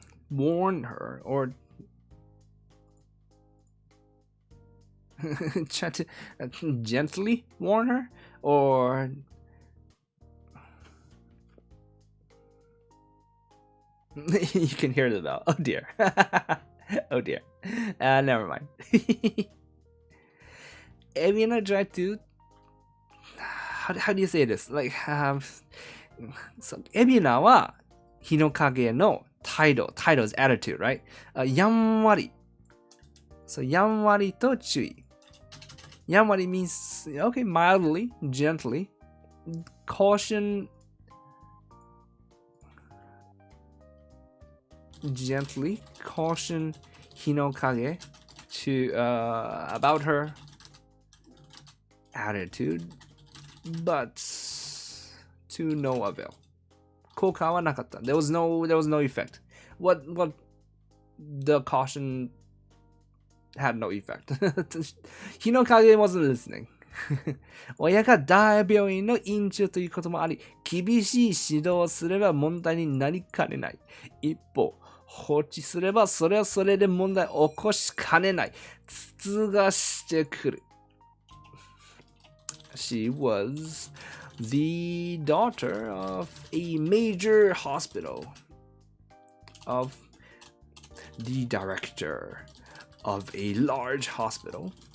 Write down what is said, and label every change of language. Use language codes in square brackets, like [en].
[en] warn her or try to gently warn her or you can hear the bell. Oh dear. Oh dear. Never mind. Evina tried to how do you say this? Like so Evina [ja] は日の影の態度 [en] is attitude, right? やんわり So [ja] やんわりと注意 [en] やんわり means okay, mildly, gently. Caution gently caution 日の影 to about her attitude, but to no avail. [ja] 効果はなかった [en] there was no effect. What the caution had no effect. 日の影 wasn't listening. [ja] 親が大病院の院長ということもあり、厳しい指導をすれば問題になりかねない。一方、放置すればそれはそれで問題を起こしかねない。筒がしてくる。 [en] She was the daughter of a major hospital, of the director of a large hospital.